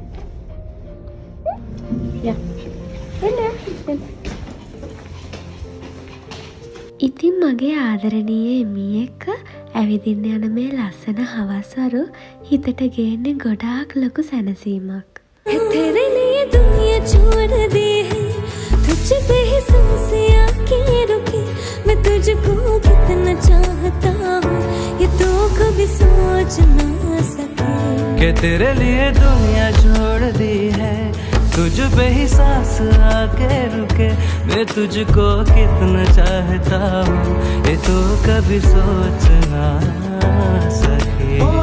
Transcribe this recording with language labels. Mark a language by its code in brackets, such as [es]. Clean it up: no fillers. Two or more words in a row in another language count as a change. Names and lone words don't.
[si] යා. එන්න. ඉතින් මගේ ආදරණීය එමී එක්ක ඇවිදින්න යන මේ ලස්සන හවස්වරු හිතට ගේන්නේ ගොඩාක් ලොකු සැනසීමක්. [hi] तेरे लिए दुनिया छोड़ दी है तुझ पे ही सांसें आके रुकी मैं तुझको कितना चाहता हूँ ये तो कभी सोच ना सके कि तेरे लिए दुनिया छोड़ दी है तुझ पे ही सांस आके रुके मैं तुझको कितना चाहता हूँ ये तो कभी सोच ना सके